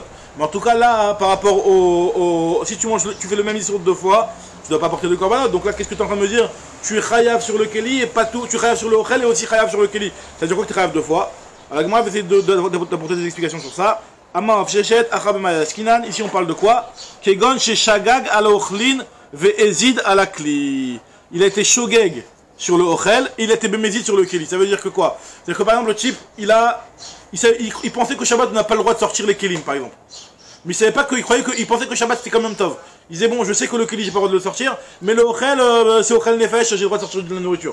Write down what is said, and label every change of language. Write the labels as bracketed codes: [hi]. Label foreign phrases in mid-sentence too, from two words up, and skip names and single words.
[fr] Mais en tout cas là, par rapport si tu fais le même issour deux fois, tu ne dois pas porter de korbanot. Donc là qu'est-ce que tu es en train de me dire? Tu es chayav sur le keli et pas tout, tu es chayav sur le ochel et aussi chayav sur le keli. Ça veut dire quoi que tu es chayav deux fois? Alors moi je vais essayer d'apporter des explications sur ça. Ici on parle de quoi? [he] כגון ש שגג על אוכלין והזיד על כלי. [fr] Il a été shogeg sur le ochel, il a été bémézid sur le keli. Ça veut dire que quoi? C'est-à-dire que par exemple le type, il pensait que Shabbat n'a pas le droit de sortir les kelim par exemple. Mais il pensait que Shabbat c'était quand même tov. Il disait bon, je sais que le keli j'ai pas le droit de le sortir, mais le ochel c'est [he] אוכל נפש, [fr] j'ai le droit de sortir de la nourriture.